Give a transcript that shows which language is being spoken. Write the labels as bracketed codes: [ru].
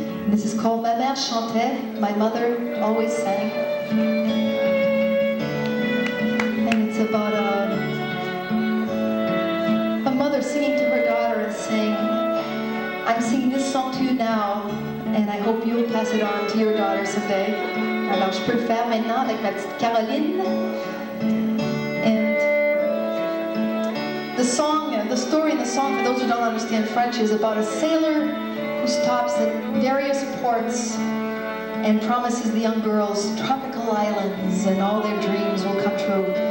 [en] This is called Ma mère chantait, my mother always sang. And it's about a mother singing to her daughter and saying, I'm singing this song to you now, and I hope you'll pass it on to your daughter someday. [fr] Alors je peux le faire maintenant avec ma petite Caroline. [en] And the story in the song, for those who don't understand French, is about a sailor who stops at various ports and promises the young girls tropical islands and all their dreams will come true.